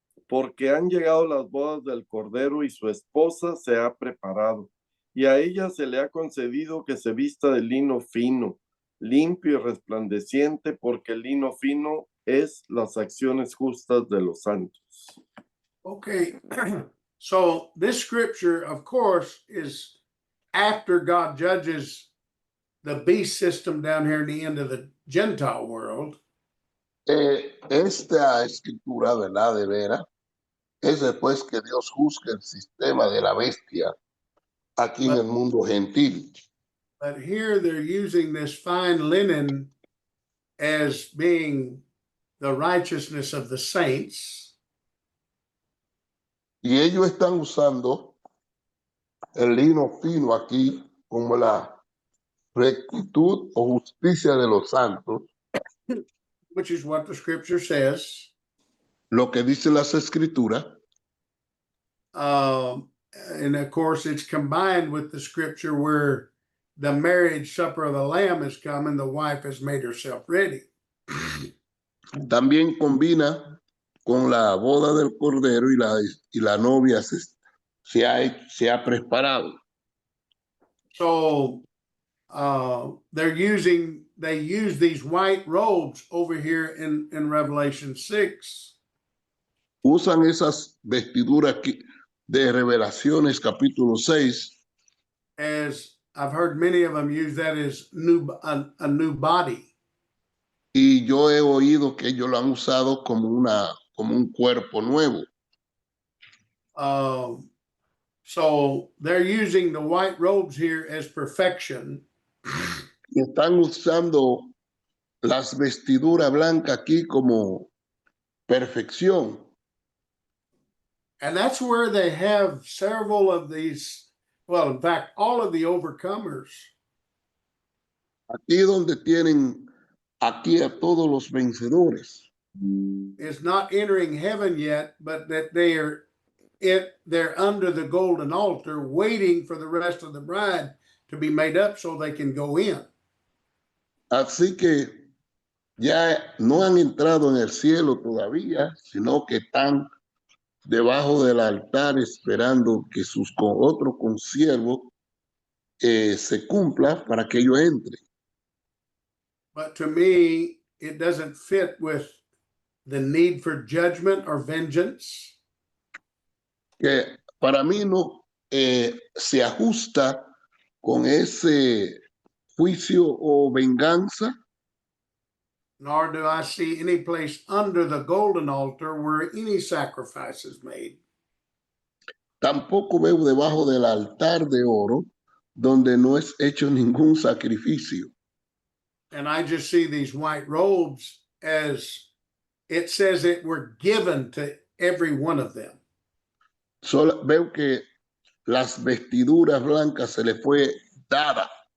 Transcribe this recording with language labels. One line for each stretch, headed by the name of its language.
Spanish: porque han llegado las bodas del Cordero y su esposa se ha preparado. Y a ella se le ha concedido que se vista de lino fino, limpio y resplandeciente, porque el lino fino es las acciones justas de los santos.
English: Okay, so this scripture, of course, is after God judges the beast system down here in the end of the Gentile world.
Spanish: Esta escritura, ¿verdad? De veras, es después que Dios juzga el sistema de la bestia aquí en el mundo gentil.
English: But here they're using this fine linen as being the righteousness of the saints.
Spanish: Y ellos están usando el lino fino aquí como la rectitud o justicia de los santos,
English: Which is what the scripture says.
Spanish: lo que dicen las escrituras,
English: And of course, it's combined with the scripture where the marriage supper of the Lamb has come and the wife has made herself ready.
Spanish: también combina con la boda del Cordero y la novia se ha preparado.
English: So they use these white robes over here in Revelation 6
Spanish: Usan esas vestiduras de Revelaciones capítulo 6,
English: as I've heard many of them use that as a new body.
Spanish: y yo he oído que ellos lo han usado como un cuerpo nuevo.
English: So they're using the white robes here as perfection.
Spanish: Y están usando las vestiduras blancas aquí como perfección.
English: And that's where they have several of these, well, in fact, all of the overcomers
Spanish: Aquí donde tienen aquí a todos los vencedores.
English: is not entering heaven yet, but that they're under the golden altar waiting for the rest of the bride to be made up so they can go in.
Spanish: Así que ya no han entrado en el cielo todavía, sino que están debajo del altar esperando que sus otros consiervos se cumpla para que ellos entren.
English: But to me, it doesn't fit with the need for judgment or vengeance.
Spanish: Que para mí no se ajusta con ese juicio o venganza,
English: Nor do I see any place under the golden altar where any sacrifice is made.
Spanish: tampoco veo debajo del altar de oro donde no es hecho ningún sacrificio.
English: And I just see these white robes as it says it were given to every one of them.
Spanish: Solo veo que las vestiduras blancas se le fue dada.